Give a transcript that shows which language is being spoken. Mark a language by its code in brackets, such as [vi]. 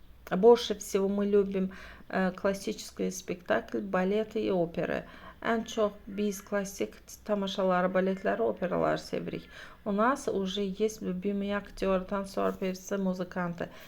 [ru] Больше всего мы любим классический спектакль, балеты и оперы. [az] Ən çox biz klassik tamaşaları, baletləri, operaları sevirik. [ru] У нас уже есть любимые актеры, танцор, pevsi, muzikanты.